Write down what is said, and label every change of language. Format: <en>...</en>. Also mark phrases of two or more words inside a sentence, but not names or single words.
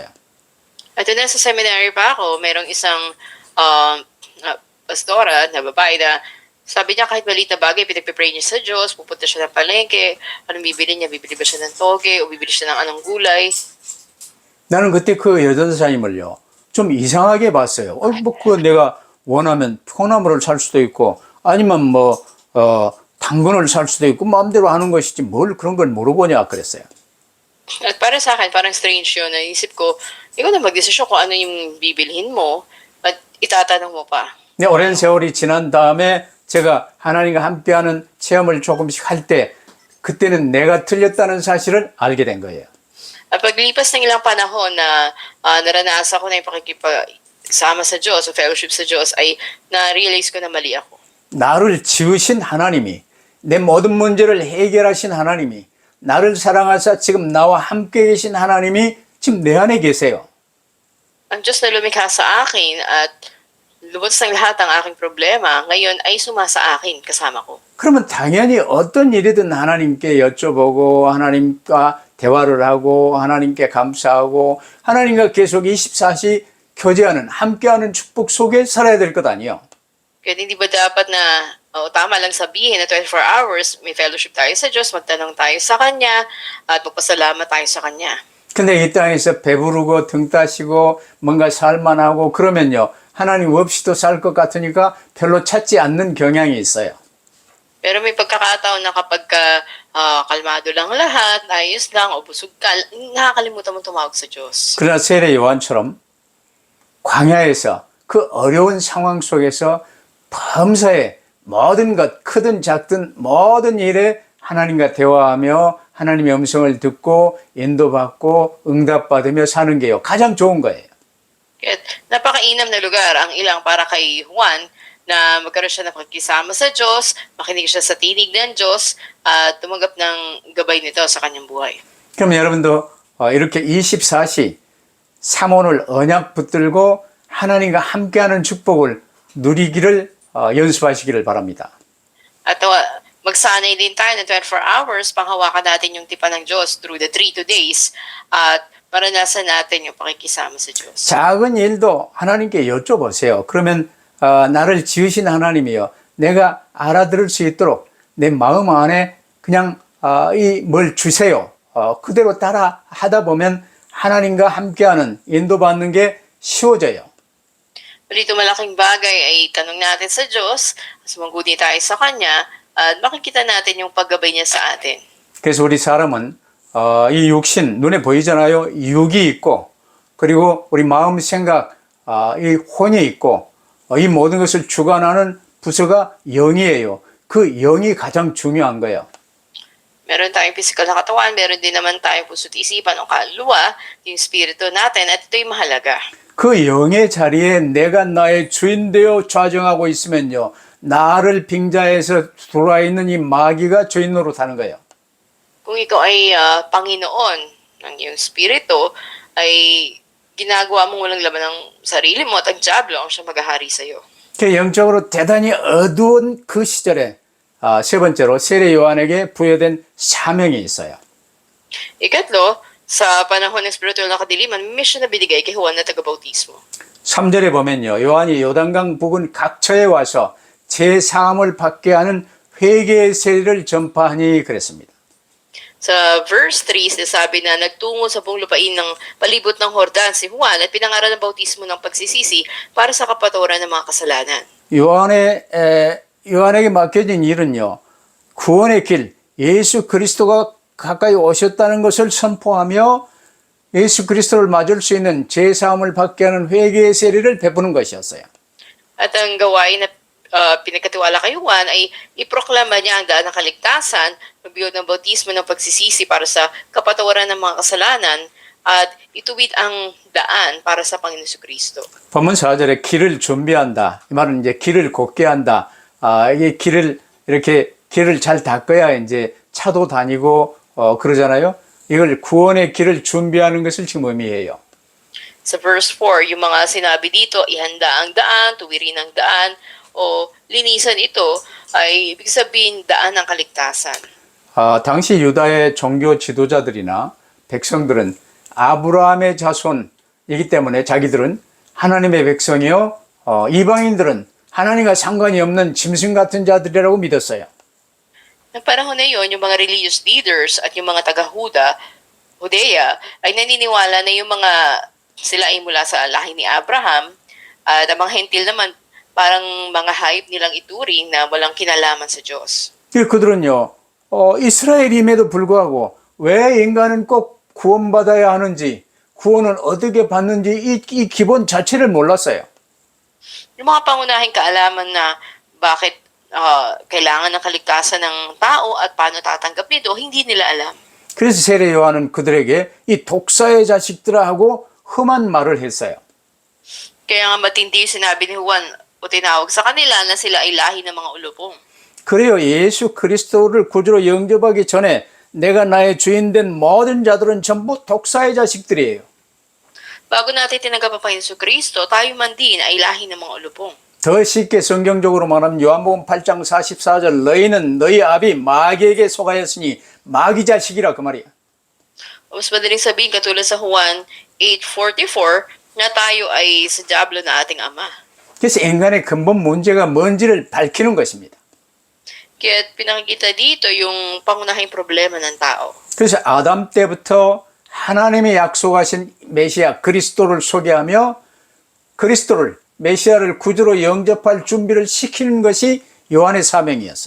<tl>At nasa seminary pa ako, merong isang pastora na babae na sabi niya kahit maliit na bagay, pinagpipray niya sa Diyos, pupunta siya ng palengke, anong bibili niya? Bibili ba siya ng toge o bibili siya ng anong gulay?</tl> <ko>나는 그때 그 여전사님을요 좀 이상하게 봤어요. 그거 내가 원하면 콩나물을 살 수도 있고 아니면 당근을 살 수도 있고 마음대로 하는 것이지 뭘 그런 걸 물어보냐 그랬어요.</ko> <tl>At para sa akin, parang strange yun. Naisip ko, ikaw na magdesisyon kung ano yung bibilhin mo at itatanong mo pa.</tl> <ko>근데 오랜 세월이 지난 다음에 제가 하나님과 함께하는 체험을 조금씩 할 때 그때는 내가 틀렸다는 사실을 알게 된 거예요.</ko> <tl>At paglipas ng ilang panahon na naranasan ko na yung pakikipasama sa Diyos o fellowship sa Diyos ay na-realize ko na mali ako.</tl> <ko>나를 지으신 하나님이 내 모든 문제를 해결하신 하나님이 나를 사랑하사 지금 나와 함께 계신 하나님이 지금 내 안에 계세요.</ko> <tl>Ang Diyos na lumikha sa akin at lubos ng lahat ng aking problema, ngayon ay sumasa akin kasama ko.</tl> <ko>그러면 당연히 어떤 일이든 하나님께 여쭤보고 하나님과 대화를 하고 하나님께 감사하고 하나님과 계속 24시 교제하는 함께하는 축복 속에 살아야 될 것 아니에요.</ko> <tl>Kaya hindi ba dapat na tama lang sabihin na 24 hours may fellowship tayo sa Diyos, magtanong tayo sa Kanya at magpasalamat tayo sa Kanya.</tl> <ko>근데 이 땅에서 배부르고 등 따시고 뭔가 살만하고 그러면요 하나님 없이도 살 것 같으니까 별로 찾지 않는 경향이 있어요.</ko> <tl>Pero may pagkakataon na kapag kalmado lang lahat, ayos lang, o busog ka, nakakalimutan mo tumawag sa Diyos.</tl> <ko>그러나 세례 요한처럼 광야에서 그 어려운 상황 속에서 범사에 모든 것 크든 작든 모든 일에 하나님과 대화하며 하나님의 음성을 듣고 인도받고 응답받으며 사는 게요. 가장 좋은 거예요.</ko> <tl>Kaya't napakainam na lugar ang ilang para kay Juan na magkaroon siya ng pagkisama sa Diyos, makinig siya sa tinig ng Diyos, at tumanggap ng gabay nito sa kanyang buhay.</tl> <ko>그럼 여러분도 이렇게 24시 삼원을 언약 붙들고 하나님과 함께하는 축복을 누리기를 연습하시기를 바랍니다.</ko> <tl>At magsanay din tayo ng 24 hours, panghawakan natin yung tipan ng Diyos</tl> <en>through the 3 days</en> <tl>at maranasan natin yung pakikisama sa Diyos.</tl> <ko>작은 일도 하나님께 여쭤보세요. 그러면 나를 지으신 하나님이요, 내가 알아들을 수 있도록 내 마음 안에 그냥 뭘 주세요. 그대로 따라 하다 보면 하나님과 함께하는 인도받는 게 쉬워져요.</ko> <tl>Dito malaking bagay ay tanong natin sa Diyos, sumaguti tayo sa Kanya, at makikita natin yung paggabay niya sa atin.</tl> <ko>그래서 우리 사람은 이 육신 눈에 보이잖아요. 육이 있고 그리고 우리 마음 생각 이 혼이 있고 이 모든 것을 주관하는 부서가 영이에요. 그 영이 가장 중요한 거예요.</ko> <tl>Meron tayong physical na katawan, meron din naman tayong puso't isipan o kaluluwa, yung spirito natin, at ito'y mahalaga.</tl> <ko>그 영의 자리에 내가 나의 주인 되어 좌정하고 있으면요, 나를 빙자해서 들어와 있는 이 마귀가 주인 노릇하는 거예요.</ko> <tl>Kung ikaw ay Panginoon ng iyong spirito, ay ginagawa mong walang laman ng sarili mo at ang diablo ang siya maghahari sa iyo.</tl> <ko>그 영적으로 대단히 어두운 그 시절에 세 번째로 세례 요한에게 부여된 사명이 있어요.</ko> <tl>Ikatlo, sa panahon ng spiritual na kadiliman, may mission na binigay kay Juan na taga-bautismo.</tl> <ko>3절에 보면요, 요한이 요단강 부근 각처에 와서 제사함을 받게 하는 회개의 세례를 전파하니 그랬습니다.</ko> <tl>Sa verse 3, sinasabi na nagtungo sa buong lupain ng palibot ng Jordan si Juan at pinangaral ng bautismo ng pagsisisi para sa kapatawaran ng mga kasalanan.</tl> <ko>요한에게 맡겨진 일은요, 구원의 길, 예수 그리스도가 가까이 오셨다는 것을 선포하며 예수 그리스도를 맞을 수 있는 제사함을 받게 하는 회개의 세례를 베푸는 것이었어요.</ko> <tl>At ang gawain na pinagkatiwala kay Juan ay iproklama niya ang daan ng kaligtasan, magbigay ng bautismo ng pagsisisi para sa kapatawaran ng mga kasalanan, at ituwid ang daan para sa Panginoon Jesucristo.</tl> <ko>본문 4절에 길을 준비한다. 이 말은 이제 길을 걷게 한다. 이게 길을 잘 닦아야 이제 차도 다니고 그러잖아요. 이걸 구원의 길을 준비하는 것을 지금 의미해요.</ko> <tl>Sa verse 4, yung mga sinabi dito, ihanda ang daan, tuwirin ang daan, o linisan ito, ay ibig sabihin daan ng kaligtasan.</tl> <ko>당시 유다의 종교 지도자들이나 백성들은 아브라함의 자손이기 때문에 자기들은 하나님의 백성이요, 이방인들은 하나님과 상관이 없는 짐승 같은 자들이라고 믿었어요.</ko> <tl>Ng panahon na yon, yung mga</tl> <en>religious leaders</en> <tl>at yung mga Hudea, ay naniniwala na yung mga sila ay mula sa lahi ni Abraham, at ang mga hentil naman parang mga hayop nilang ituring na walang kinalaman sa Diyos.</tl> <ko>그들은요, 이스라엘임에도 불구하고 왜 인간은 꼭 구원받아야 하는지, 구원은 어떻게 받는지 이 기본 자체를 몰랐어요.</ko> <tl>Yung mga pangunahing kaalaman na bakit kailangan ng kaligtasan ng tao at paano tatanggap nito, hindi nila alam.</tl> <ko>그래서 세례 요한은 그들에게 이 독사의 자식들아 하고 험한 말을 했어요.</ko> <tl>Kaya nga matindi yung sinabi ni Juan o tinawag sa kanila na sila ay lahi ng mga ulupong.</tl> <ko>그래요. 예수 그리스도를 구주로 영접하기 전에 내가 나의 주인 된 모든 자들은 전부 독사의 자식들이에요.</ko> <tl>Bago natin tinanggap ang Panginoon Jesucristo, tayo man din ay lahi ng mga ulupong.</tl> <ko>더 쉽게 성경적으로 말하면 요한복음 8장 44절 너희는 너희 아비 마귀에게 속하였으니 마귀 자식이라 그 말이야.</ko> <tl>Mas madaling sabihin katulad sa Juan 8:44 na tayo ay sa diablo na ating ama.</tl> <ko>그래서 인간의 근본 문제가 뭔지를 밝히는 것입니다.</ko> <tl>Kaya pinakikita dito yung pangunahing problema ng tao.</tl> <ko>그래서 아담 때부터 하나님이 약속하신 메시아 그리스도를 소개하며 그리스도를 메시아를 구주로 영접할 준비를 시키는 것이 요한의 사명이었어요.</ko>